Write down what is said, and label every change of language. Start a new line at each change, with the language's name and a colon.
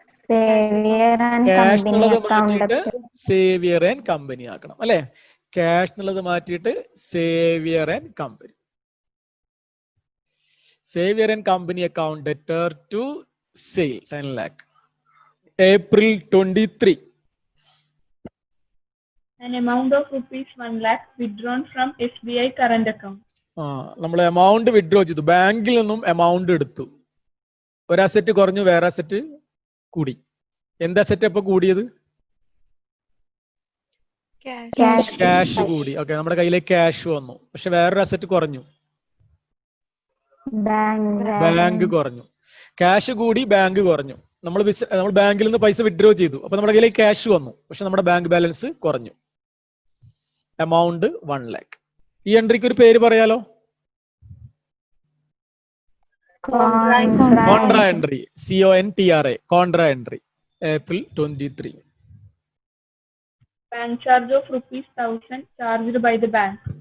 Malayalam: Cash എന്നുള്ളത് മാറ്റിയിട്ട് Xavier and company ആക്കണം അല്ലെ? ക്യാഷ് എന്നുള്ളത് മാറ്റിയിട്ട് Xavier and company.
English: Xavier and company account debtor to sale 10 lakh. April 23. An amount of rupees 1 lakh withdrawn from SBI current account.
Malayalam: നമ്മൾ amount withdraw ചെയ്തു. ബാങ്കിൽ നിന്നും എമൗണ്ട് എടുത്തു. ഒരു അസറ്റ് കുറഞ്ഞു, വേറെ അസറ്റ് കൂടി. എന്ത് അസറ്റ് അപ്പൊ കൂടിയത്?
English: cash,
Malayalam: ക്യാഷ് കൂടി. ഓക്കെ, നമ്മുടെ കയ്യിലേക്ക് ക്യാഷ് വന്നു, പക്ഷെ വേറൊരു അസറ്റ് കുറഞ്ഞു, ബാങ്ക് കുറഞ്ഞു. ക്യാഷ് കൂടി, ബാങ്ക് കുറഞ്ഞു. നമ്മൾ ബാങ്കിൽ നിന്ന് പൈസ വിഡ്രോ ചെയ്തു, അപ്പൊ നമ്മുടെ കയ്യിലേക്ക് ക്യാഷ് വന്നു, പക്ഷെ നമ്മുടെ ബാങ്ക് ബാലൻസ് കുറഞ്ഞു. Amount 1 lakh. ഈ എൻട്രിക്ക് ഒരു പേര് പറയാലോ?
English: Contra entry. CONTRA, contra entry. April 23. Bank charge of rupees 1000 charged by the bank.